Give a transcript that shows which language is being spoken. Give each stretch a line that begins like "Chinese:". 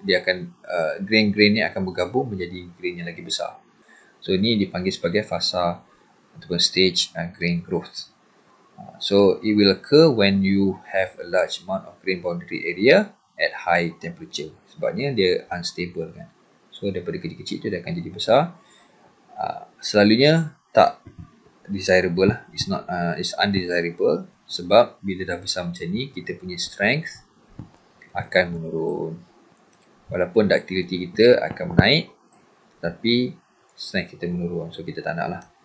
Malay: Dia akan grain-grain ni akan bergabung menjadi grain yang lagi besar. So ni dipanggil sebagai fasa ataupun stage grain growth.
English: So it will occur when you have a large amount of grain boundary area at high temperature.
Malay: Sebabnya dia unstable kan. So daripada kecil-kecil tu dia akan jadi besar. Selalunya tak desirable lah.
English: It's undesirable
Malay: sebab bila dah besar macam ni, kita punya strength akan menurun. Walaupun ductility kita akan naik, tapi strength kita menurun. So kita tak nak lah.